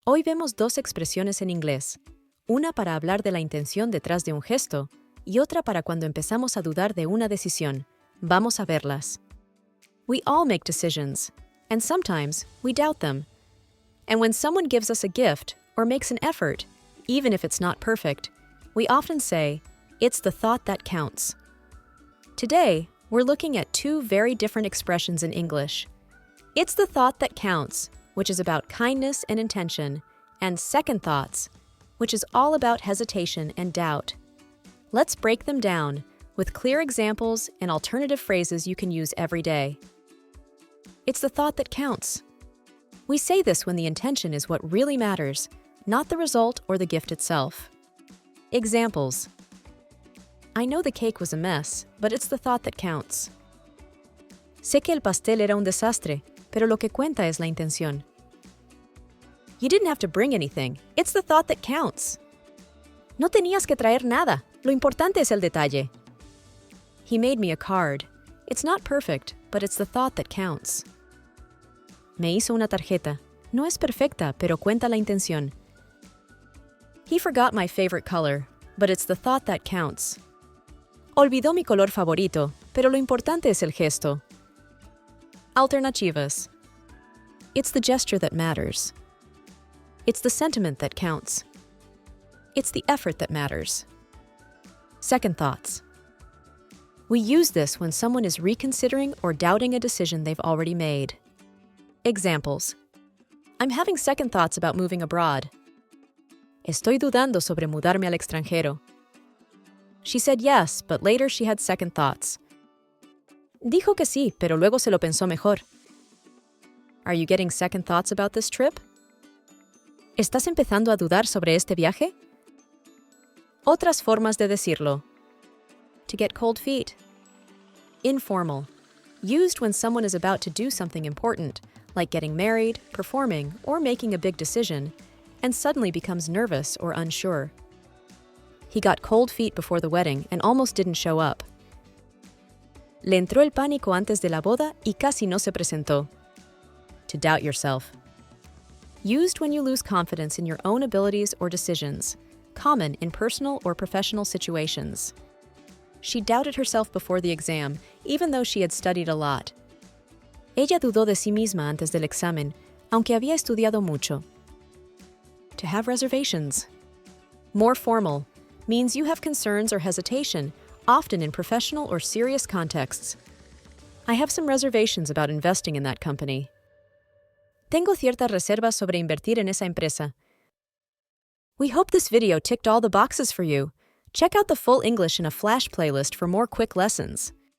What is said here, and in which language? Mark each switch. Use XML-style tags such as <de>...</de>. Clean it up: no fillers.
<es>Hoy vemos dos expresiones en inglés, una para hablar de la intención detrás de un gesto y otra para cuando empezamos a dudar de una decisión. Vamos a verlas.</es> <en>We all make decisions, and sometimes we doubt them. And when someone gives us a gift or makes an effort, even if it's not perfect, we often say, "It's the thought that counts." Today, we're looking at two very different expressions in English. It's the thought that counts, which is about kindness and intention, and second thoughts, which is all about hesitation and doubt. Let's break them down with clear examples and alternative phrases you can use every day. It's the thought that counts. We say this when the intention is what really matters, not the result or the gift itself. Examples. I know the cake was a mess, but it's the thought that counts.</en> <es>Sé que el pastel era un desastre, pero lo que cuenta es la intención.</es> <en>You didn't have to bring anything. It's the thought that counts.</en> <es>No tenías que traer nada. Lo importante es el detalle.</es> <en>He made me a card. It's not perfect, but it's the thought that counts.</en> <es>Me hizo una tarjeta. No es perfecta, pero cuenta la intención.</es> <en>He forgot my favorite color, but it's the thought that counts.</en> <es>Olvidó mi color favorito, pero lo importante es el gesto. Alternativas.</es> <en>It's the gesture that matters. It's the sentiment that counts. It's the effort that matters. Second thoughts. We use this when someone is reconsidering or doubting a decision they've already made. Examples. I'm having second thoughts about moving abroad.</en> <es>Estoy dudando sobre mudarme al extranjero.</es> <en>She said yes, but later she had second thoughts.</en> <es>Dijo que sí, pero luego se lo pensó mejor.</es> <en>Are you getting second thoughts about this trip?</en> <es>¿Estás empezando a dudar sobre este viaje? Otras formas de decirlo.</es> <en>To get cold feet. Informal. Used when someone is about to do something important, like getting married, performing, or making a big decision, and suddenly becomes nervous or unsure. He got cold feet before the wedding and almost didn't show up.</en> <es>Le entró el pánico antes de la boda y casi no se presentó.</es> <en>To doubt yourself. Used when you lose confidence in your own abilities or decisions, common in personal or professional situations. She doubted herself before the exam, even though she had studied a lot.</en> <es>Ella dudó de sí misma antes del examen, aunque había estudiado mucho.</es> <en>To have reservations. More formal. Means you have concerns or hesitation, often in professional or serious contexts. I have some reservations about investing in that company.</en> <es>Tengo ciertas reservas sobre invertir en esa empresa.</es> <en>We hope this video ticked all the boxes for you. Check out the full English in a Flash playlist for more quick lessons.</en>